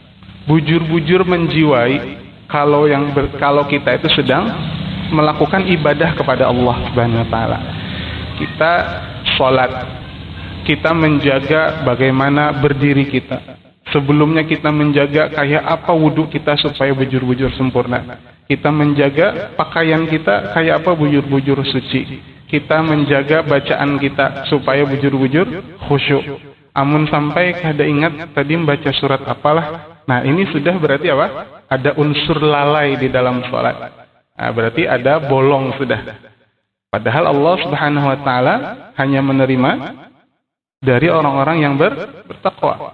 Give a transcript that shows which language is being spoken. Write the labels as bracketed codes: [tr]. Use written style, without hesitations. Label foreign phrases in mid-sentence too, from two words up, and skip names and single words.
[id] Bujur-bujur menjiwai kalau kita itu sedang melakukan ibadah kepada Allah [ar] سبحانه وتعالى. [id] Kita sholat, kita menjaga bagaimana berdiri kita. Sebelumnya kita menjaga kayak apa wudhu kita supaya bujur-bujur sempurna. Kita menjaga pakaian kita kayak apa bujur-bujur suci. Kita menjaga bacaan kita supaya bujur-bujur khusyuk. [bjn] Amun sampai kada ingat tadi membaca surat apalah. [id] Nah, ini sudah berarti apa? Ada unsur lalai di dalam sholat. Nah, berarti ada bolong sudah. Padahal Allah [ar] سبحانه وتعالى [id] hanya menerima dari orang-orang yang bertakwa.